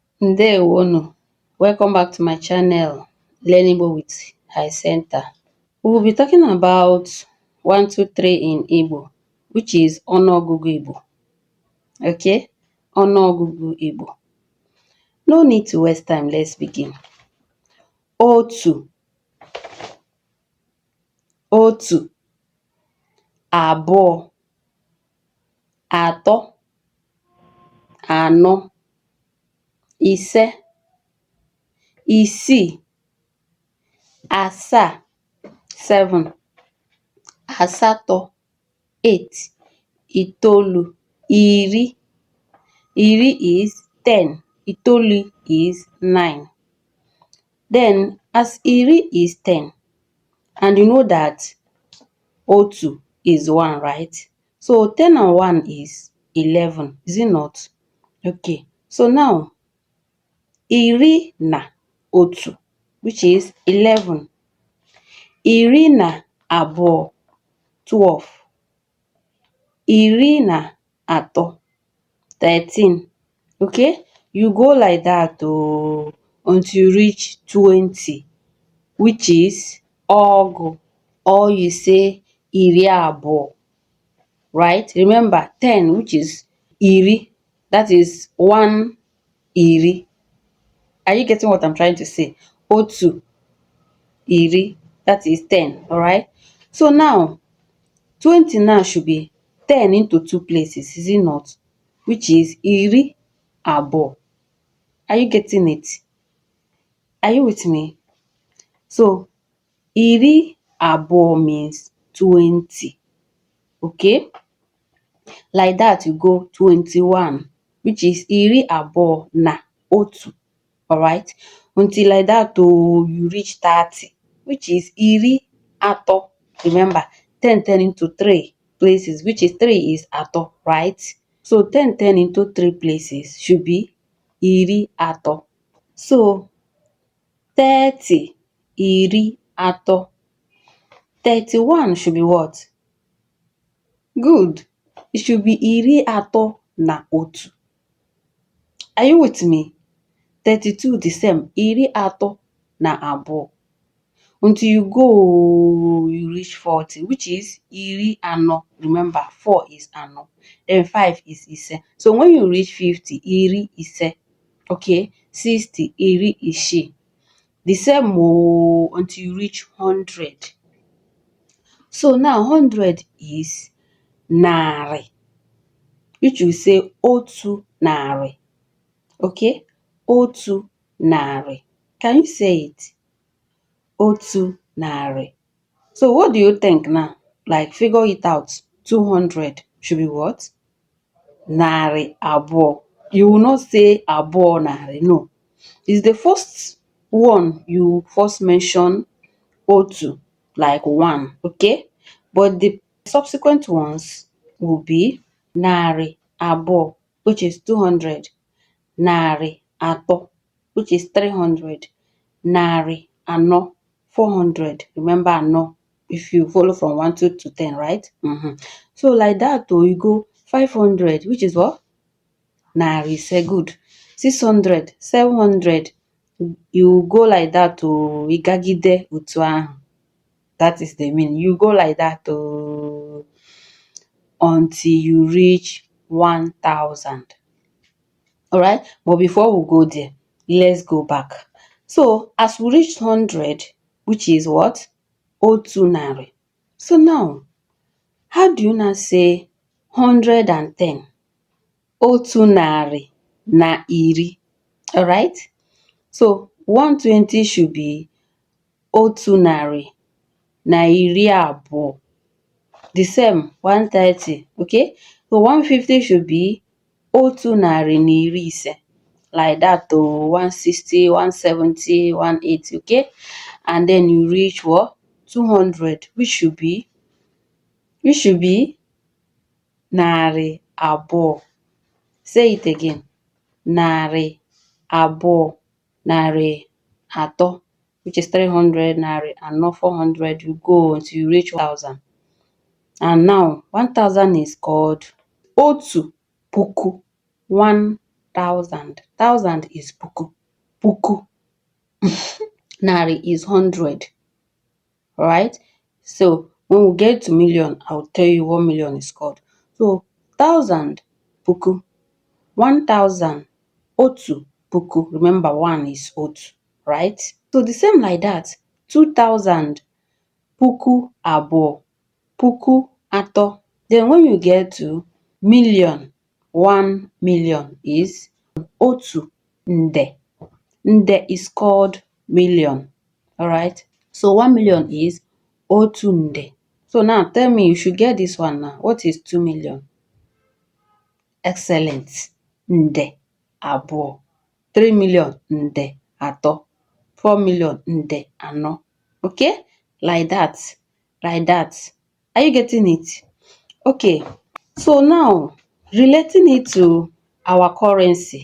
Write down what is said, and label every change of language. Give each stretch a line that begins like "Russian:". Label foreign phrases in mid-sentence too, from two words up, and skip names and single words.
Igbo: Ndewonu,
English: welcome back to my channel Learning Igbo with High Center. We will be talking about 1, 2, 3 in Igbo, which is
Igbo: Ọnụọgụgụ Igbo. Okay, Ọnụọgụgụ Igbo.
English: No need to waste time, let's begin.
Igbo: Otu, otu, abụọ, atọ, anọ, ise, isii, asaa, 7, asatọ, 8, itoolu, iri.
English: Iri is 10, itoolu is 9. Then as iri is 10, and you know that otu is 1, right? So 10 and 1 is 11, is it not? Okay, so now
Igbo: iri na otu,
English: which is 11.
Igbo: Iri na abụọ, 12. Iri na atọ, 13.
English: Okay, you go like that until you reach 20, which is ọgụ, or you say
Igbo: iri abụọ,
English: right? Remember 10, which is iri, that is 1 iri. Are you getting what I'm trying to say?
Igbo: Otu iri,
English: that is 10, all right? So now 20 now should be 10 into 2 places, is it not? Which is
Igbo: iri abụọ.
English: Are you getting it? Are you with me? So
Igbo: iri abụọ
English: means 20. Okay? Like that you go 21, which is
Igbo: iri abụọ na otu.
English: Alright? Until like that you reach 30, which is
Igbo: iri atọ.
English: Remember, 10 into 3 places, which is 3 is atọ, right? So 10 into 3 places should be
Igbo: iri atọ.
English: So 30,
Igbo: iri atọ.
English: 31 should be what? Good. It should be
Igbo: iri atọ na otu.
English: Are you with me? 32 the same,
Igbo: iri atọ na abụọ.
English: Until you reach 40, which is
Igbo: iri anọ.
English: Remember, 4 is anọ. Then 5 is ise. So when you reach 50,
Igbo: iri ise. Okay, 60, iri isii.
English: The same until you reach 100. So now 100 is narị, which you say
Igbo: otu narị. Okay, otu narị.
English: Can you say it?
Igbo: Otu narị.
English: So what do you think now? Like figure it out. 200 should be what?
Igbo: Narị abụọ.
English: You will not say
Igbo: abụọ narị.
English: No. It's the first one you first mention otu, like 1. Okay? But the subsequent ones will be
Igbo: narị abụọ,
English: which is 200.
Igbo: Narị atọ,
English: which is 300.
Igbo: Narị anọ, 400.
English: Remember anọ, if you follow from 1 to 10, right? So like that you go 500, which is what?
Igbo: Narị ise.
English: Good. 600, 700. You go like that to
Igbo: ịgagide otu ahụ.
English: That is the meaning. You go like that until you reach 1000. Alright, but before we go there, let's go back. So as we reach 100, which is what?
Igbo: Otu narị.
English: So now, how do you now say 110?
Igbo: Otu narị na iri.
English: Alright? So 120 should be
Igbo: otu narị na iri abụọ.
English: The same 130. Okay? So 150 should be
Igbo: otu narị na iri ise.
English: Like that 160, 170, 180. Okay? And then you reach what? 200, which should be
Igbo: narị abụọ.
English: Say it again.
Igbo: Narị abụọ, narị atọ,
English: which is 300,
Igbo: narị anọ, 400.
English: You go until you reach 1000. And now 1000 is called
Igbo: otu puku,
English: 1000. thousand. Thousand is puku. Puku. Nari is 100. Alright? So when we get to million, I'll tell you what million is called. So 1,000 puku. 1,000
Igbo: otu puku.
English: Remember, one is otu, right? So the same like that. 2,000
Igbo: puku abo. Puku ato.
English: Then when you get to million, 1 million is
Igbo: otu nde.
English: Nde is called million. Alright? So 1 million is
Igbo: otu nde.
English: So now tell me, you should get this one now. What is 2 million? Excellent.
Igbo: Nde abụọ. 3 million nde atọ. 4 million nde anọ.
English: Okay? Like that. Like that. Are you getting it? Okay. So now, relating it to our currency.